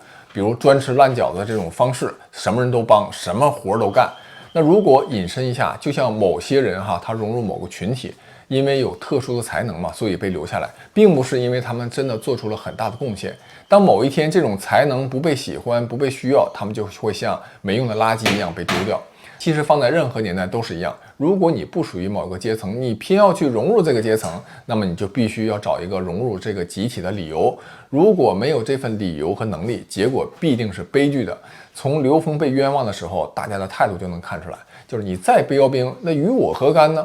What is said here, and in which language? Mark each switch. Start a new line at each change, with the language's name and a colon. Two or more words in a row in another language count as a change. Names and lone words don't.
Chinese: 比如專吃爛餃子這種方式，什麼人都幫，什麼活都幹。那如果引申一下，就像某些人哈，他融入某個群體，因為有特殊的才能嘛，所以被留下來，並不是因為他們真的做出了很大的貢獻。當某一天這種才能不被喜歡、不被需要，他們就會像沒用的垃圾一樣被丟掉。其實放在任何年代都是一樣，如果你不屬於某個階層，你偏要去融入這個階層，那麼你就必須要找一個融入這個集體的理由。如果沒有這份理由和能力，結果必定是悲劇的。從劉峰被冤枉的時候，大家的態度就能看出來，就是你再標兵，那與我何干呢？